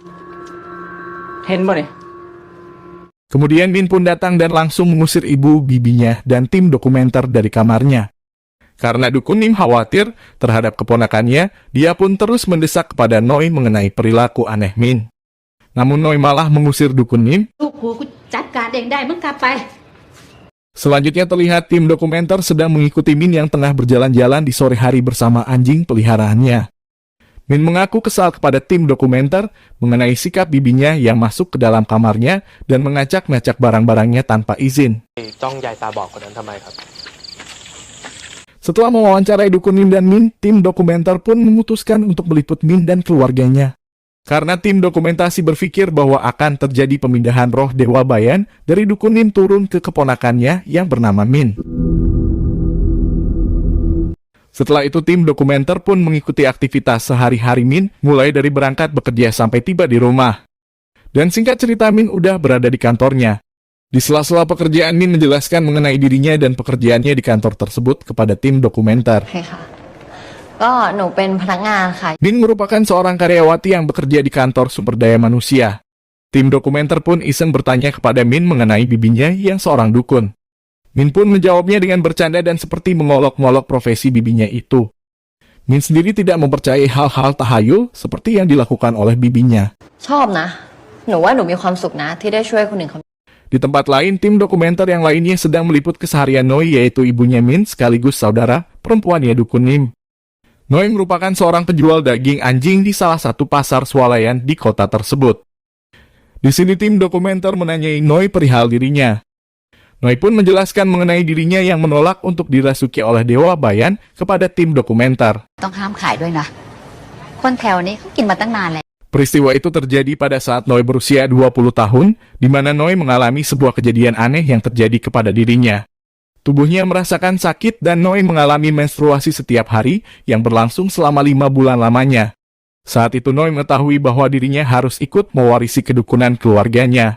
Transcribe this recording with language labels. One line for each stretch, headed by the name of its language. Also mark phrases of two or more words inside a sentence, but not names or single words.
Indonesian: Kemudian Min pun datang dan langsung mengusir ibu bibinya dan tim dokumenter dari kamarnya. Karena Dukun Nim khawatir terhadap keponakannya, dia pun terus mendesak kepada Noi mengenai perilaku aneh Min. Namun Noi malah mengusir Dukun Nim.
Thai: ลูกกูจัดการเองได้มึงกลับไป
Indonesian: Selanjutnya terlihat tim dokumenter sedang mengikuti Min yang tengah berjalan-jalan di sore hari bersama anjing peliharaannya. Min mengaku kesal kepada tim dokumenter mengenai sikap bibinya yang masuk ke dalam kamarnya dan mengacak-ngacak barang-barangnya tanpa izin.
Thai: จ้องยายตาบอดคนนั้นทำไมครับ
Indonesian: Setelah mewawancarai Dukun Nim dan Min, tim dokumenter pun memutuskan untuk meliput Min dan keluarganya. Karena tim dokumentasi berpikir bahwa akan terjadi pemindahan roh Dewa Bayan dari Dukun Nim turun ke keponakannya yang bernama Min. Setelah itu tim dokumenter pun mengikuti aktivitas sehari-hari Min, mulai dari berangkat bekerja sampai tiba di rumah. Dan singkat cerita Min udah berada di kantornya. Di sela-sela pekerjaan Min menjelaskan mengenai dirinya dan pekerjaannya di kantor tersebut kepada tim dokumenter.
Thai: ใช่ค่ะก็หนูเป็นพนักงานค่ะ
Indonesian: Min merupakan seorang karyawati yang bekerja di kantor sumber daya manusia. Tim dokumenter pun iseng bertanya kepada Min mengenai bibinya yang seorang dukun. Min pun menjawabnya dengan bercanda dan seperti mengolok-ngolok profesi bibinya itu. Min sendiri tidak mempercayai hal-hal tahayul seperti yang dilakukan oleh bibinya.
Thai: ชอบนะหนูว่าหนูมีความสุขนะที่ได้ช่วยคนอื่นเขา
Indonesian: Di tempat lain, tim dokumenter yang lainnya sedang meliput keseharian Noi, yaitu ibunya Min sekaligus saudara perempuannya Dukun Nim. Noi merupakan seorang penjual daging anjing di salah satu pasar swalayan di kota tersebut. Di sini tim dokumenter menanyai Noi perihal dirinya. Noi pun menjelaskan mengenai dirinya yang menolak untuk dirasuki oleh Dewa Bayan kepada tim dokumenter.
Thai: ต้องห้ามขายด้วยนะ คนแถวนี้เขากินมาตั้งนานแล้ว
Indonesian: Peristiwa itu terjadi pada saat Noi berusia 20 tahun, di mana Noi mengalami sebuah kejadian aneh yang terjadi kepada dirinya. Tubuhnya merasakan sakit dan Noi mengalami menstruasi setiap hari yang berlangsung selama 5 bulan lamanya. Saat itu Noi mengetahui bahwa dirinya harus ikut mewarisi kedukunan keluarganya.